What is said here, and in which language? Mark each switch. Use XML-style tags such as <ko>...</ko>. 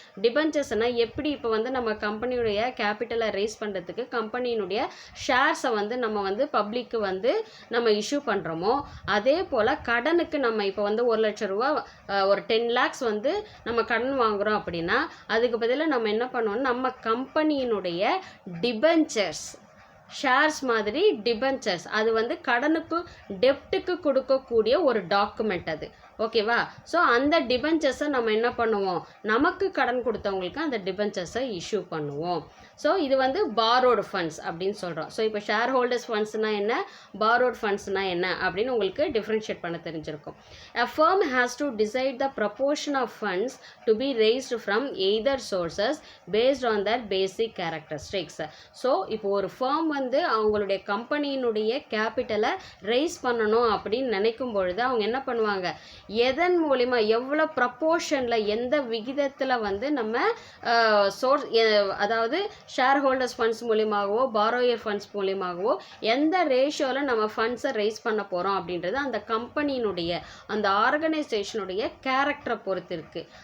<ta>டிபென்ச்சர்ஸ்னால் எப்படி, இப்போ வந்து நம்ம கம்பெனியுடைய கேபிட்டலை ரைஸ் பண்ணுறதுக்கு கம்பெனியினுடைய ஷேர்ஸை வந்து நம்ம வந்து பப்ளிக்கு வந்து நம்ம இஷ்யூ பண்ணுறோமோ அதே போல் கடனுக்கு நம்ம இப்போ வந்து 1 லட்ச ரூபா ஒரு 10 lakhs வந்து நம்ம கடன் வாங்குகிறோம் அப்படின்னா அதுக்கு பதிலாக நம்ம என்ன பண்ணுவோம், நம்ம கம்பெனியினுடைய டிபென்ச்சர்ஸ், ஷேர்ஸ் மாதிரி டிபென்ச்சர்ஸ், அது வந்து கடனுக்கு டெப்ட்டுக்கு கொடுக்கக்கூடிய ஒரு டாக்குமெண்ட் அது. ஓகேவா, ஸோ அந்த டிபென்ச்சர்ஸை நம்ம என்ன பண்ணுவோம், நமக்கு கடன் கொடுத்தவங்களுக்கு அந்த டிபென்ச்சர்ஸை இஷ்யூ பண்ணுவோம். ஸோ இது வந்து பாரோடு ஃபண்ட்ஸ் அப்படின்னு சொல்கிறோம். ஸோ இப்போ ஷேர் ஹோல்டர்ஸ் ஃபண்ட்ஸ்னால் என்ன, பாரோட் ஃபண்ட்ஸ்னால் என்ன அப்படின்னு உங்களுக்கு டிஃப்ரென்ஷியேட் பண்ண தெரிஞ்சிருக்கும்.</ta> <en>A firm has to decide the proportion of funds to be raised from either sources based on their basic characteristics.</en> <ta>So இப்போ ஒரு firm வந்து அவங்களுடைய கம்பெனியினுடைய கேபிட்டலை ரைஸ் பண்ணணும் அப்படின்னு நினைக்கும் பொழுது அவங்க என்ன பண்ணுவாங்க, எதன் மூலிமா எவ்வளோ ப்ரப்போர்ஷனில் எந்த விகிதத்தில் வந்து நம்ம சோர்ஸ், அதாவது share holders funds மூலியமாகவோ borrower funds மூலியமாகவோ எந்த ரேஷியோவில் நம்ம ஃபண்ட்ஸை ரைஸ் பண்ண போகிறோம் அப்படின்றது அந்த கம்பெனியினுடைய அந்த ஆர்கனைசேஷனுடைய கேரக்டரை பொறுத்து இருக்குது.</ta>